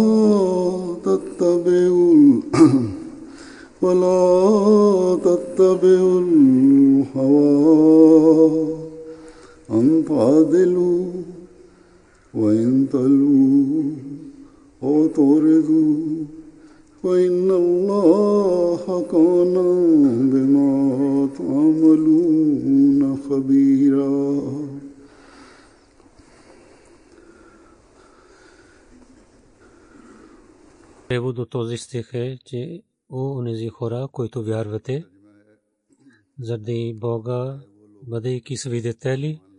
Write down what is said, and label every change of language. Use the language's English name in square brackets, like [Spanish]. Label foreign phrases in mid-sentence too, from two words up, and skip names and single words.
[Arabic] تتبعوا الهوى أن تعدلوا وإن تلووا أو تعرضوا فإن الله كان بما تعملون خبيرا [Bulgarian] Превод от този стих е, че о онези хора, които вярвате, заради Бога, бъдейки свидетели,